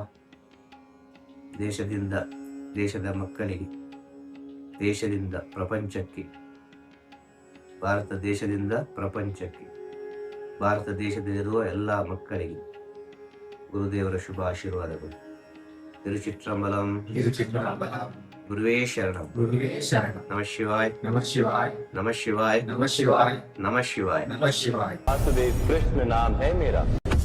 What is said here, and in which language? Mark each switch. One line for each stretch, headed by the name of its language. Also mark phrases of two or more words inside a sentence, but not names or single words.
Kannada: ದೇಶದಿಂದ ದೇಶದ ಮಕ್ಕಳಿಗೆ, ದೇಶದಿಂದ ಪ್ರಪಂಚಕ್ಕೆ, ಭಾರತ ದೇಶದಿಂದ ಪ್ರಪಂಚಕ್ಕೆ, ಭಾರತ ದೇಶದಲ್ಲಿರುವ ಎಲ್ಲ ಮಕ್ಕಳಿಗೆ ಗುರುದೇವರ ಶುಭ ಆಶೀರ್ವಾದಗಳು. ತಿರುಚಿತ್ರಂಬಲಂ.
Sanskrit: ಗುರುವೇ ಶರಣಂ. ನಮಃ ಶಿವಾಯ. ನಮಃ ಶಿವಾಯ. ನಮಃ ಶಿವಾಯ. ನಮಃ ಶಿವಾಯ. ನಮಃ ಶಿವಾಯ.
Hindi: वासुदेव कृष्ण नाम है मेरा।